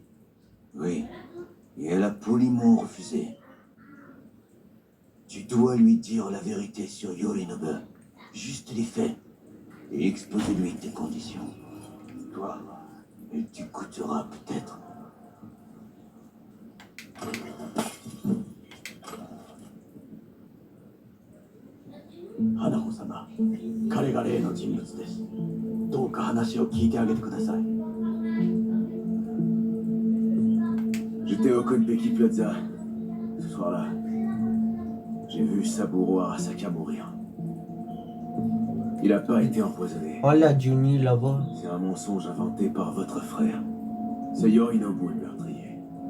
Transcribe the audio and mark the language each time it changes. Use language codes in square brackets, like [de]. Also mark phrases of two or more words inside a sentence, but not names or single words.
[fr] Oui. Et elle a poliment refusé. Tu dois lui dire la vérité sur Yorinobu. Juste les faits. Et exposer-lui tes conditions. Toi, elle t'écoutera peut-être. [ja] Hanako-sama, 彼が例の人物です。どうか話を聞いてあげてください。 [fr] J'étais au Konpeki Plaza. Ce soir-là, j'ai vu Saburo Arasaka mourir. Il n'a pas été empoisonné. Oh la Juni là-bas. C'est un mensonge inventé par votre frère. C'est Yorinobu le meurtrier.